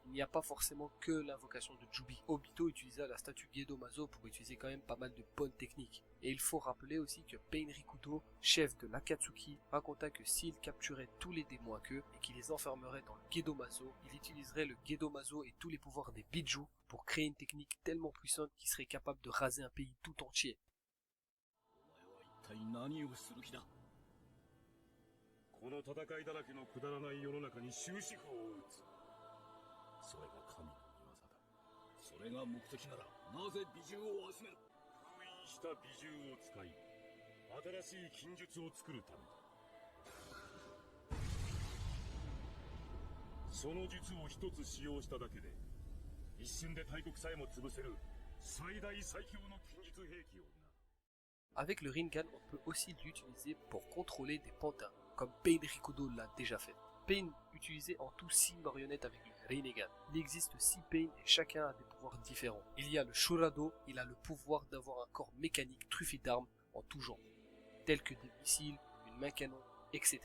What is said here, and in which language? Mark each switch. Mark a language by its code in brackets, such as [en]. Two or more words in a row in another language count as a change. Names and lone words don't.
[fr] Il n'y a pas forcément que l'invocation de Jubi. Obito utilisa la statue Gedomazo pour utiliser quand même pas mal de bonnes techniques. Et il faut rappeler aussi que Pain Rikudo, chef de l'Akatsuki, raconta que s'il capturait tous les démons à queue et qu'il les enfermerait dans le Gedomazo, il utiliserait le Gedomazo et tous les pouvoirs des bijou pour créer une technique tellement puissante qu'il serait capable de raser un pays tout entier. [ja] この戦いだらけのくだらない世の中に終止符を打つ。それが神の御業だ。それが目的ならなぜ美獣を集める？封印した美獣を使い、新しい禁術を作るためだ。その術を一つ使用しただけで、一瞬で大国さえも潰せる最大最強の禁術兵器をな。 [fr] Avec le Rinnegan, on peut aussi l'utiliser pour contrôler des pantins, comme Pain Rikudo l'a déjà fait. Pain utilisait en tout 6 marionnettes avec le Rinnegan. Il existe 6 Pain et chacun a des pouvoirs différents. Il y a le Shurado, il a le pouvoir d'avoir un corps mécanique truffé d'armes en tout genre, tels que des missiles, une main canon, etc.